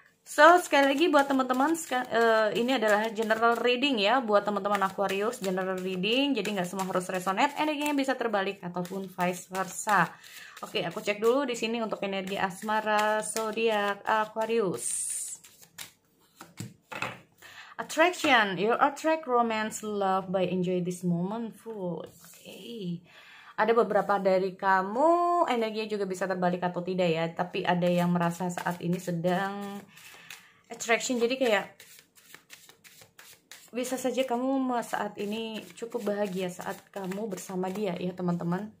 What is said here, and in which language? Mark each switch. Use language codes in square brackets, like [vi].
[id] So sekali lagi buat teman-teman, ini adalah general reading ya buat teman-teman Aquarius, general reading. Jadi nggak semua harus resonate, energinya bisa terbalik ataupun vice versa. Oke, aku cek dulu di sini untuk energi asmara zodiak Aquarius. [en] Attraction, you attract romance, love by enjoy this moment full. [id] Oke. Ada beberapa dari kamu energinya juga bisa terbalik atau tidak ya, tapi ada yang merasa saat ini sedang attraction, jadi kayak bisa saja kamu saat ini cukup bahagia saat kamu bersama dia ya teman-teman.